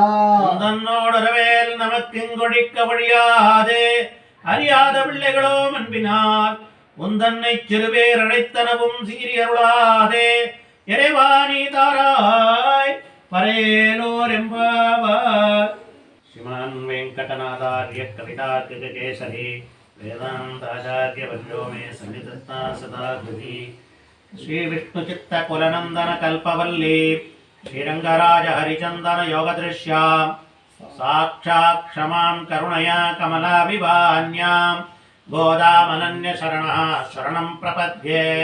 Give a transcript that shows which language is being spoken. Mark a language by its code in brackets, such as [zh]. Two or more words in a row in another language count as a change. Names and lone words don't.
[ta] தன்னோடுறவேல் நமக்கிங்கொழிக்க ஒழியாது அறியாத பிள்ளைகளோம் அன்பினால் உந்தன்னை சிறுபேர் அழைத்தனவும் சீரியருளாதே இறைவாணி தாராய் பரேலோர் எம்பாவாய். [sa] श्रीमान् वेंकटनाथार्य कवितार्किककेसरी वेदान्ताचार्यवर्यो मे सन्निधत्ता सदा हृदि श्रीविष्णुचित्तकुलनन्दनकल्पवल्ली श्रीरङ्गराजहरिचन्दनयोगदृश्यां साक्षात् क्षमां करुणया कमलाभिवान्यां गोदामनन्यशरणः शरणं प्रपद्ये